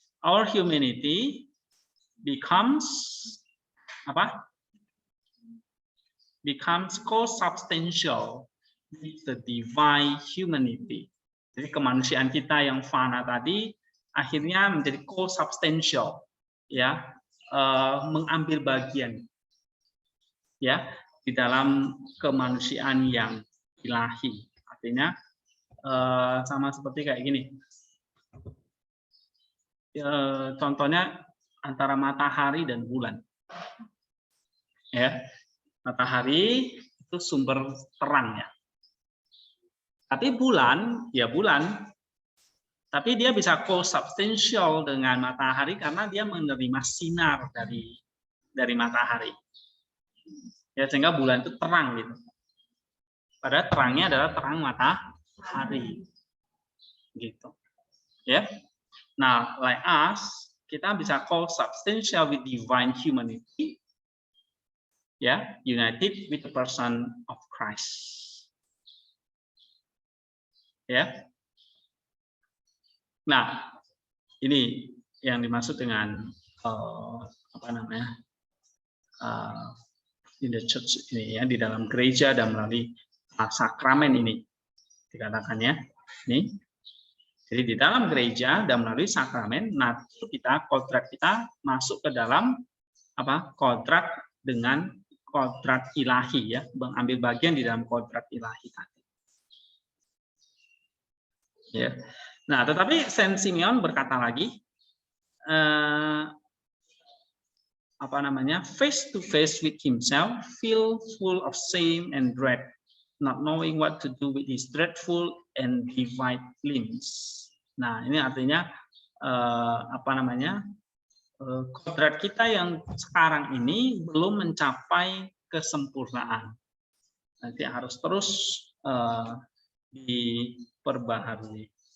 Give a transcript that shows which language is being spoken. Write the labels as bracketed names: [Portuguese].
[English] Our humanity becomes [Indonesian] apa? [English] Becomes co-substantial with the divine humanity. [Indonesian] Jadi kemanusiaan kita yang fana tadi akhirnya menjadi co-substantial, ya, mengambil bagian, ya, di dalam kemanusiaan yang ilahi. Artinya sama seperti kayak gini. Contohnya antara matahari dan bulan. Ya, matahari itu sumber terang ya. Tapi bulan, ya bulan, tapi dia bisa co-substantial dengan matahari karena dia menerima sinar dari matahari. Ya, sehingga bulan itu terang gitu. Padahal terangnya adalah terang matahari. Gitu. Ya. [English] Nah, like us, [Indonesian] kita bisa [English] co-substantial with divine humanity, ya, united with the person of Christ, ya. [Indonesian] Nah, ini yang dimaksud dengan apa namanya [English] in the church [Indonesian] ini ya, di dalam gereja dan melalui sakramen ini dikatakan ya. Ini. Jadi di dalam gereja dan melalui sakramen, nanti kodrat kita masuk ke dalam apa? Kodrat dengan kodrat ilahi ya, mengambil bagian di dalam kodrat ilahi tadi. Ya. Nah, tetapi Saint Simeon berkata lagi, apa namanya? [English] Face to face with himself, feel full of shame and dread, not knowing what to do with his dreadful and divided limbs. [Indonesian] Nah, ini artinya apa namanya? Kodrat kita yang sekarang ini belum mencapai kesempurnaan. Nanti harus terus diperbaharui.